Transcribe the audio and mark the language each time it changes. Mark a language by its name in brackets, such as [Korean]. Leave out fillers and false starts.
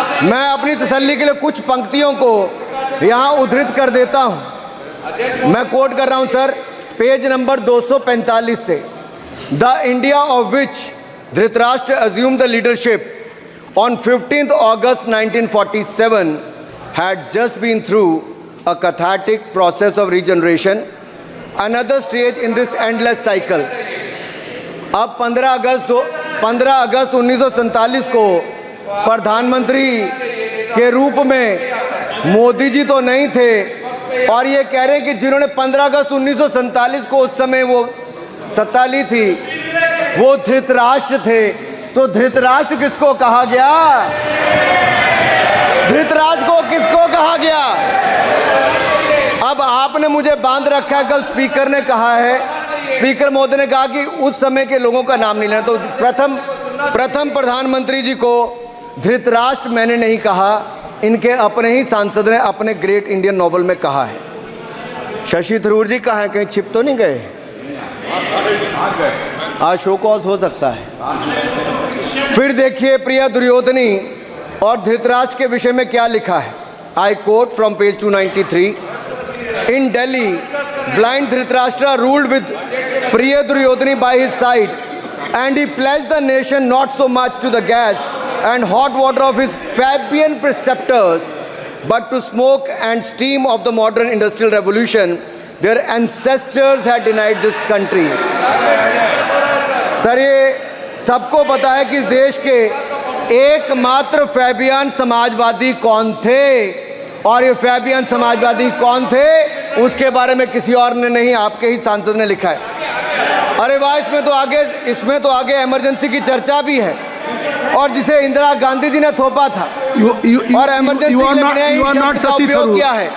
[Hindi] मैं अपनी तसल्ली के लिए कुछ पंक्तियों को यहाँ उद्धृत कर देता हूँ। मैं कोट कर रहा हूँ सर, पेज नंबर 245 से। [English] The India of which Dhritarashtra assumed the leadership on 15th August 1947 had just been through a cathartic process of regeneration, another stage in this endless cycle. [Hindi] अब 15 अगस्त 1947 को प्रधानमंत्री के रूप में मोदी जी तो नहीं थे, और ये कह रहे हैं कि जिन्होंने 15 अगस्त 1947 को उस समय वो सत्ता ली थी वो धृतराष्ट्र थे। तो धृतराष्ट्र किसको कहा गया? धृतराष्ट्र को किसको कहा गया? अब आपने मुझे बांध रखा है। कल स्पीकर ने कहा है, स्पीकर महोदय ने कहा कि उस समय के लोगों का नाम नहीं लेना। तो प्रथम प्रधानमंत्री जी को धृतराष्ट्र मैंने नहीं कहा, इनके अपने ही सांसद ने अपने ग्रेट इंडियन नॉवल में कहा है। शशि थरूर जी कहाँ हैं? कहीं छिप तो नहीं गए? आज शो कॉज हो सकता है। फिर देखिए प्रिय दुर्योधनी और धृतराष्ट्र के विषय में क्या लिखा है। [English] I quote from page 293। In Delhi, blind Dhritarashtra ruled with Priya Duryodhani by his side, and he pledged the nation not so much to the gas and hot water of his Fabian preceptors, but to smoke and steam of the modern industrial revolution. Their ancestors had denied this country. [Hindi] Sir, ये सबको पता है कि इस देश के एकमात्र Fabian Samajwadi कौन थे, और ये फैबियन समाजवादी कौन थे उसके बारे में किसी और ने नहीं, आपके ही सांसद ने लिखा है। अरे वाह, इसमें तो आगे इमरजेंसी की चर्चा भी है, और जिसे इंदिरा गांधी जी ने थोपा था और इमरजेंसी के लिए उपयोग किया है।